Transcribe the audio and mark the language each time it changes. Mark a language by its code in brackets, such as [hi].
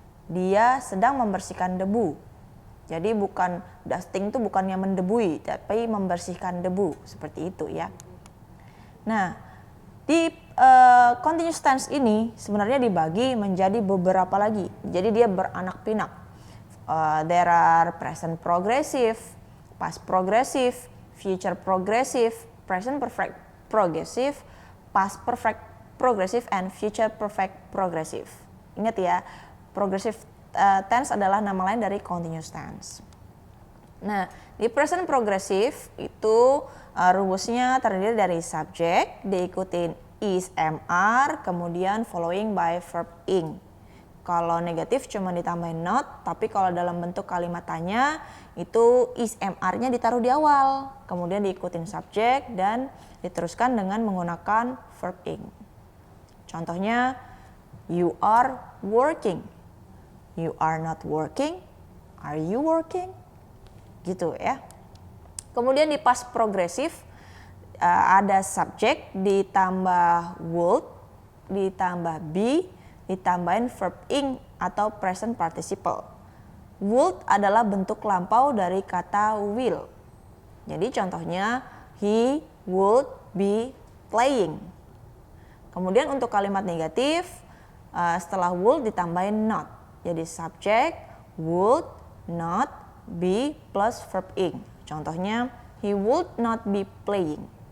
[id] Dia sedang membersihkan debu. Jadi bukan dusting itu bukannya mendebui, tapi membersihkan debu, seperti itu ya. Nah, di continuous tense ini sebenarnya dibagi menjadi beberapa lagi. Jadi dia beranak pinak. [en] There are present progressive, past progressive, future progressive, present perfect progressive, past perfect progressive, and future perfect progressive. [id] Ingat ya, progressive tense adalah nama lain dari continuous tense. Nah, di present progressive itu rumusnya terdiri dari subject, diikutin is, MR, kemudian following by verb ing. Kalau negatif cuma ditambahin not, tapi kalau dalam bentuk kalimat tanya itu is, MR-nya ditaruh di awal, kemudian diikutin subject dan diteruskan dengan menggunakan verb ing. Contohnya, [en] you are working. You are not working. Are you working? [id] Gitu ya. Kemudian di past progressive ada subject ditambah would, ditambah be, ditambahin verb ing atau present participle. Would adalah bentuk lampau dari kata will. Jadi contohnya, [en] he would be playing. [id] Kemudian untuk kalimat negatif, setelah would ditambahin not. Jadi subject, would not be plus verb ing. Contohnya, [en] he would not be playing.